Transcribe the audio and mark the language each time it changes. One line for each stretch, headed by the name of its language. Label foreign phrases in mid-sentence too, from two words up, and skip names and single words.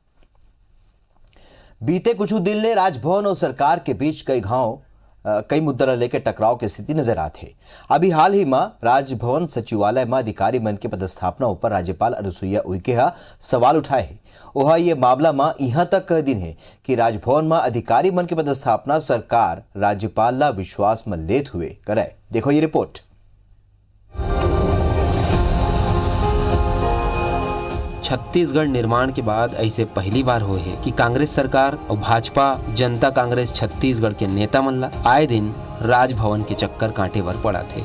Chhattisgarhi: बीते कुछ दिन ले राजभवन और सरकार के बीच कई मुद्दा लेकर टकराव की स्थिति नजर आते। अभी हाल ही में राजभवन सचिवालय में अधिकारी मन के पदस्थापना ऊपर राज्यपाल अनुसुईया उइके सवाल उठाए है। वह ये मामला में यहाँ तक कह दिन है कि राजभवन में अधिकारी मन के पदस्थापना सरकार राज्यपाल ला विश्वास में लेत हुए करे। देखो ये रिपोर्ट। छत्तीसगढ़ निर्माण के बाद ऐसे पहली बार हुए है कि कांग्रेस सरकार और भाजपा जनता कांग्रेस छत्तीसगढ़ के नेता मन ला आए दिन राजभवन के चक्कर कांटे बर पड़ा थे।